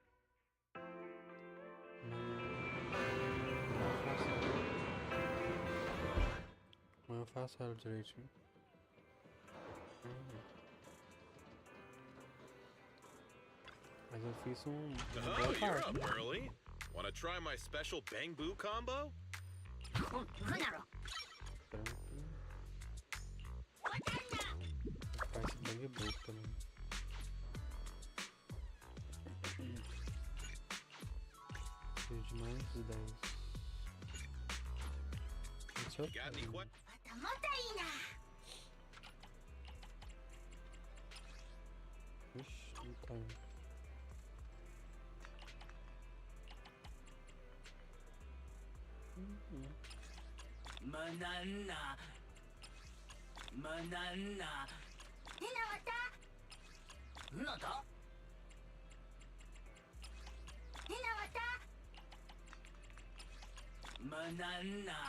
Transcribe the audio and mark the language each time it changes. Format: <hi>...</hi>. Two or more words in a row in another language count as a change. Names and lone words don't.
<pt>Mas eu faço ela direitinho. Mas eu fiz uma boa</pt> <en>Oh, you're</en> <pt>parte.</pt> <en>up early. Want to try my special bangboos combo?</en> <pt>Faz bangboos também. Preciso de mais 10. Esse é o</pt> <en>Got any</en> <pt>caminho. Ixi, não tá indo. Manana. Manana. Nada. Manana.</pt>